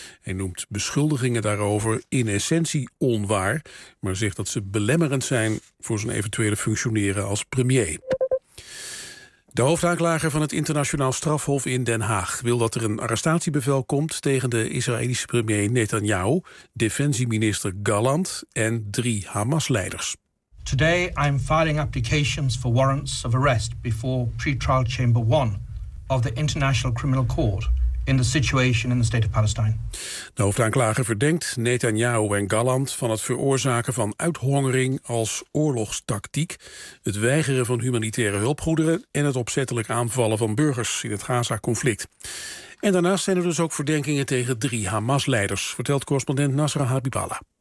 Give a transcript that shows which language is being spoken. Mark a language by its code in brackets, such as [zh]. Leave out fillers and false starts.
[nl] Hij noemt beschuldigingen daarover in essentie onwaar, maar zegt dat ze belemmerend zijn voor zijn eventuele functioneren als premier. De hoofdaanklager van het internationaal strafhof in Den Haag wil dat er een arrestatiebevel komt tegen de Israëlische premier Netanyahu, defensieminister Gallant en drie Hamas-leiders. [en] Today I'm filing applications for warrants of arrest before pre-trial chamber 1 of the International Criminal Court in the situation in the state of Palestine. [nl] De hoofdaanklager verdenkt Netanyahu en Gallant van het veroorzaken van uithongering als oorlogstactiek, het weigeren van humanitaire hulpgoederen en het opzettelijk aanvallen van burgers in het Gaza-conflict. En daarnaast zijn er dus ook verdenkingen tegen drie Hamas-leiders, vertelt correspondent Nasra Habiballa.